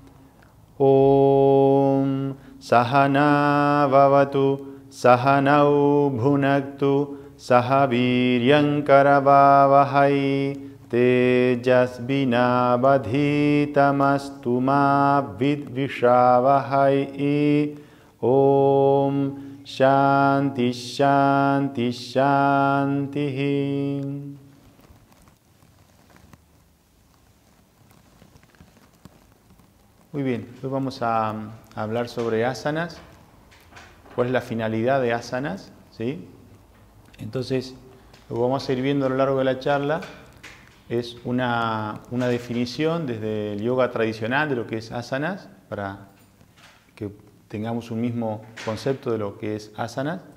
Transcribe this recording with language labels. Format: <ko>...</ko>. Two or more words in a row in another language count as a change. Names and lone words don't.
<sa>Om Sahana Vavatu Sahanau Bhunaktu Sahaviryam Karavavahai Tejasvinavadhitamastu ma vidvishavahai. Om Shanti Shanti Shanti.</sa> <es>Muy bien, hoy vamos a hablar sobre asanas. ¿Cuál es la finalidad de asanas? ¿Sí? Entonces, lo que vamos a ir viendo a lo largo de la charla es una definición desde el yoga tradicional de lo que es asanas, para que tengamos un mismo concepto de lo que es asanas.</es>